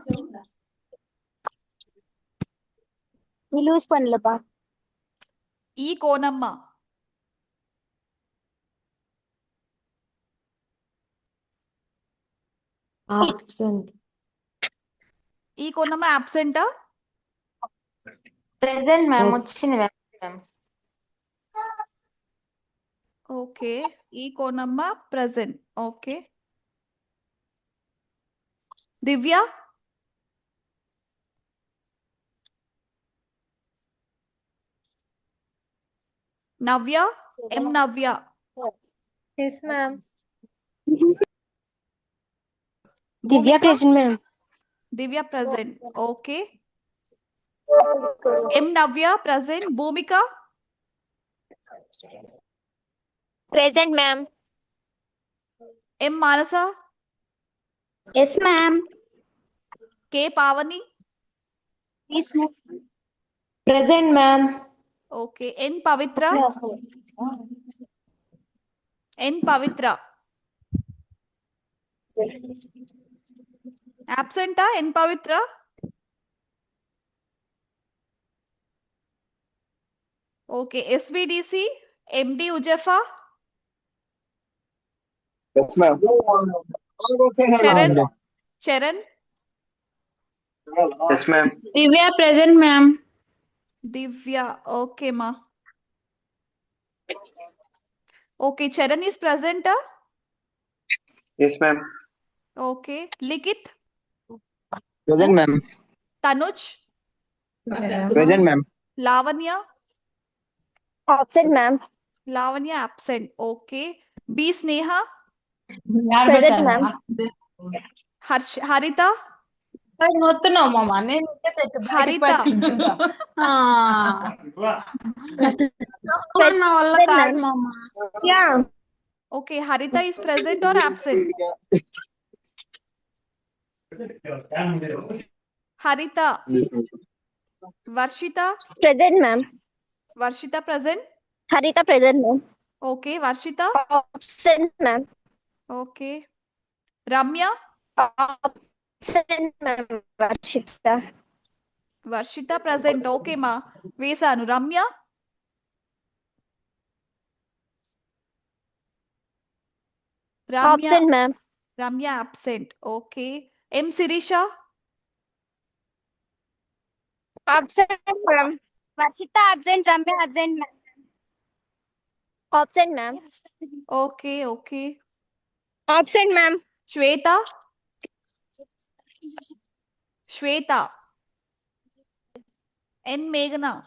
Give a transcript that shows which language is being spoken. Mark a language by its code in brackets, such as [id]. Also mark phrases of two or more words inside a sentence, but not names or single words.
[te] Lose panlapa. ఈ కోనమ్మ, [en] ఆబ్సెంట్. [te] ఈ కోనమ్మ అబ్సెంటా? [en] Present, ma'am. Yes. [te] వచ్చింది ma'am. [en] ఓకే, ఈ కోనమ్మ ప్రెజెంట్. ఓకే, దివ్య, నవ్య, ఎం నవ్య, Yes, ma'am. భూమిక, present, ma'am. దివ్య ప్రజెంట్. ఓకే, ఎం నవ్య ప్రజెంట్. భూమిక, Present, ma'am. ఎం మానస, Yes, ma'am. కే పావని, Yes, ma'am. Present, ma'am. [te] ఓకే, ఎన్ పవిత్ర, ఎన్ పవిత్ర అబ్సెంటా? ఎన్ పవిత్ర, ఓకే. ఎస్విడిసి, ఎండి ఉజఫా, [en] Yes, ma'am. చరణ్, చరణ్, Yes, ma'am. దివ్య present ma'am. దివ్య, ఓకే మా. ఓకే, చరణ్ is presenta? Yes, ma'am. ఓకే. లిఖిత్, Present, ma'am. తనుజ్, Present, ma'am. లావణ్య, Absent, ma'am. లావణ్య అబ్సెంట్. ఓకే. బి స్నేహ, Present, ma'am. హరిత, [te] వస్తున్నావు మామ, నేను హరిత, నా వల్ల కాదు మామ. [en] Yeah. ఓకే. హరిత is present or absent? హరిత. వర్షిత, Present, ma'am. వర్షిత ప్రెసెంట్. Harita, present, ma'am. ఓకే. వర్షిత, Absent, ma'am. ఓకే. రమ్య, Absent, ma'am. Varshita. [te] వర్షిత ప్రెసెంట్. ఓకే మా, వేశాను. రమ్య, రమ్య, [en] Absent, ma'am. రమ్య అబ్సెంట్. ఓకే. ఎం శిరీష, Absent, ma'am. Varshita, absent. Ramya, absent, ma'am. Absent, ma'am. ఓకే. ఓకే. Absent, ma'am. శ్వేత, శ్వేత, ఎన్ మేఘన,